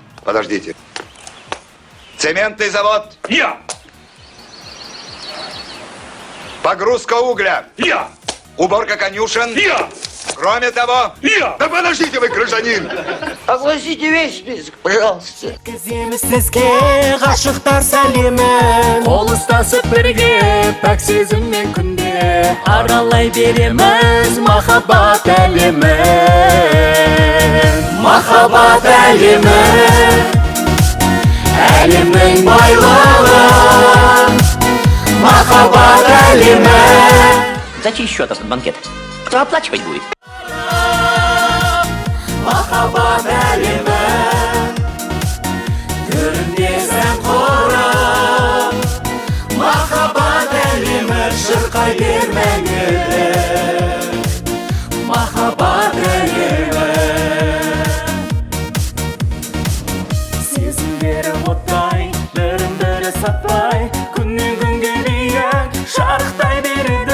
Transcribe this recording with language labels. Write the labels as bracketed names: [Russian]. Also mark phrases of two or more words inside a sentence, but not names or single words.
[Russian] Подождите. Цементный завод? Я! Погрузка угля. Я! Уборка конюшен. Я! Кроме того... Я! Да подождите вы, гражданин! Огласите весь список, пожалуйста. [Kazakh] Жеткіземіз сізге ғашықтар сәлемін. Қол ұстасып бірге пәк сезіммен күнде аралай береміз махаббат әлемін. Махаббат әлемін, әлемнің байлығын. Махаббат әлемін. [Russian] За чей счет этот банкет? Кто оплачивать будет? [Kazakh] Махаббат әлемін, көрінесің қорым. Махаббат әлемі шырқай бермеңді. Махаббат әлемі сезімдері оттай, бірін-бірі сатпай, күннен күнге биік шарықтай береді.